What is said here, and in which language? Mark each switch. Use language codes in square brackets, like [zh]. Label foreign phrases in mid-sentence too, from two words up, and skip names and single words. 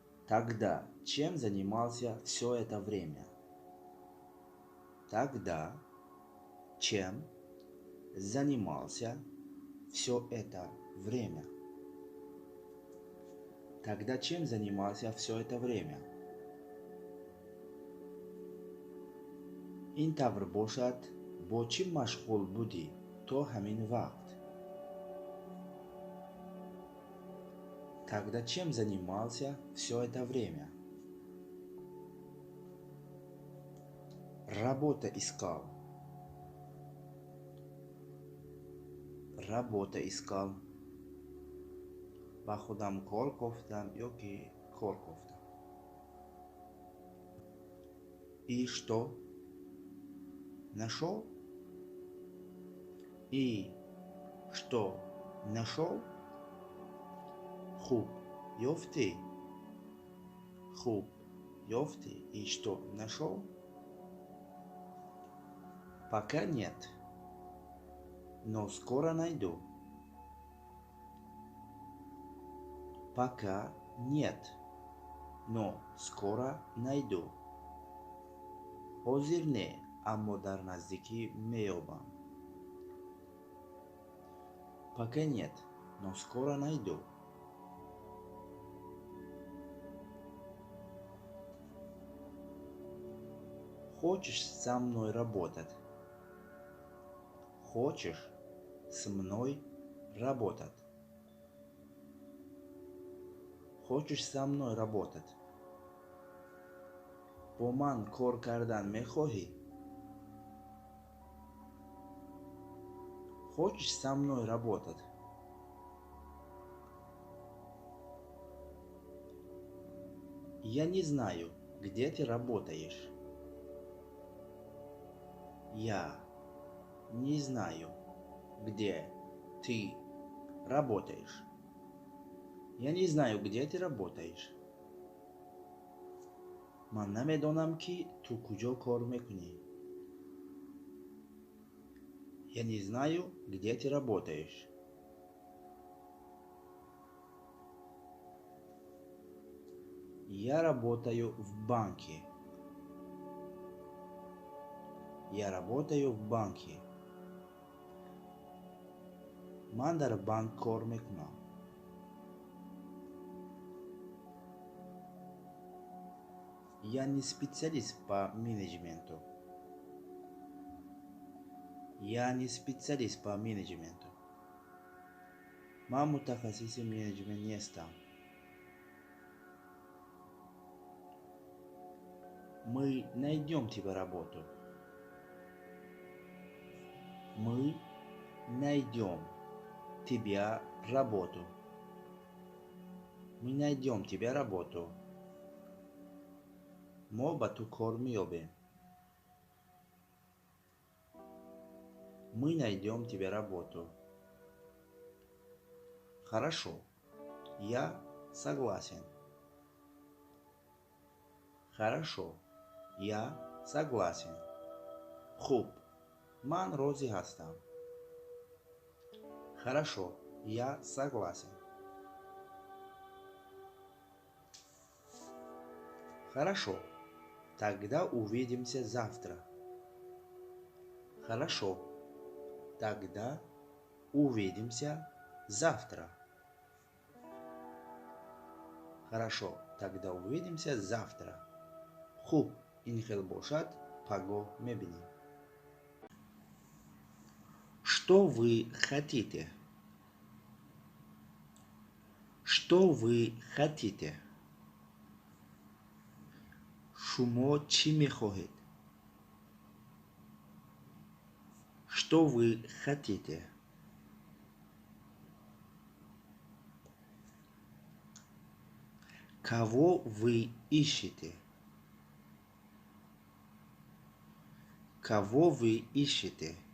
[ru] Тогда чем занимался все это время? Тогда чем занимался все это время? Тогда чем занимался все это время? [tg] این тавр бошад бо чӣ машғул будӣ то ҳамин вақт? [ru] Тогда чем занимался все это время? Работа искал. Работа искал. [tg] Ба худам кор гуфтам ёки кор гуфтам. [ru] И что? Нашел? И что? Нашел? [tg] Хуб, ёфти. Хуб, ёфти. [ru] И что? Нашел? Пока нет, но скоро найду. Пока нет, но скоро найду. [tg] Ҳозир не, аммо дар наздикӣ меёбам. [ru] Пока нет, но скоро найду. Хочешь со мной работать? Хочешь со мной работать? Хочешь со мной работать? [tg] Бо ман кор кардан мехоҳӣ? [ru] Хочешь со мной работать? Я не знаю, где ты работаешь. Я не знаю, где ты работаешь. Я не знаю, где ты работаешь. [tg] Ман намедонам ки ту куҷо кор мекунӣ. [ru] Я не знаю, где ты работаешь. Я работаю в банке. Я работаю в банке. [tg] Ман дар банк кор мекунам. [ru] Я не специалист по менеджменту. Я не специалист по менеджменту. [tg] Ман мутахассиси менеджмент нестам. [ru] Мы найдем тебе работу. Мы найдем тебе работу. Мы найдем тебе работу. [tg] Мо ба ту кор меёбем. [ru] Мы найдем тебе работу. Хорошо. Я согласен. Хорошо. Я согласен. [tg] Хуб. Ман розӣ ҳастам. [ru] Хорошо. Я согласен. Хорошо. Тогда увидимся завтра. Хорошо. Тогда увидимся завтра. Хорошо. Тогда увидимся завтра. [tg] Хуб, ин хел бошад, пагоҳ мебинем. [ru] Что вы хотите? Что вы хотите? [tg] Шумо чӣ мехоҳед? [ru] Что вы хотите? Кого вы ищете? Кого вы ищете?